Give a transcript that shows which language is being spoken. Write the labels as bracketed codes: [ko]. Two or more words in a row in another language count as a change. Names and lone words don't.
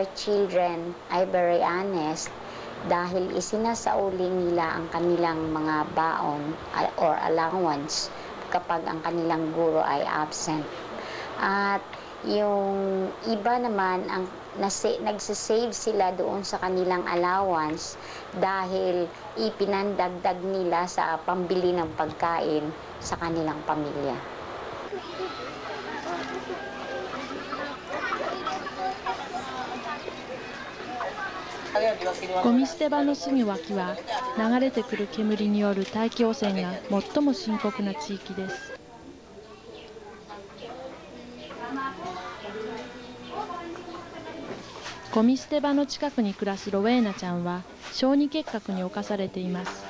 [tl] children ay [en] very honest [tl] dahil isinasauli nila ang kanilang mga baon [en] or allowance [tl] kapag ang kanilang guro ay absent. At yung iba naman, ang nagsisave sila doon sa kanilang allowance dahil ipinandagdag nila sa pambili ng pagkain sa kanilang pamilya. [ja] ゴミ捨て場のすぐ脇は流れてくる煙による大気汚染が最も深刻な地域です。ゴミ捨て場の近くに暮らすロウェーナちゃんは小児結核に侵されています。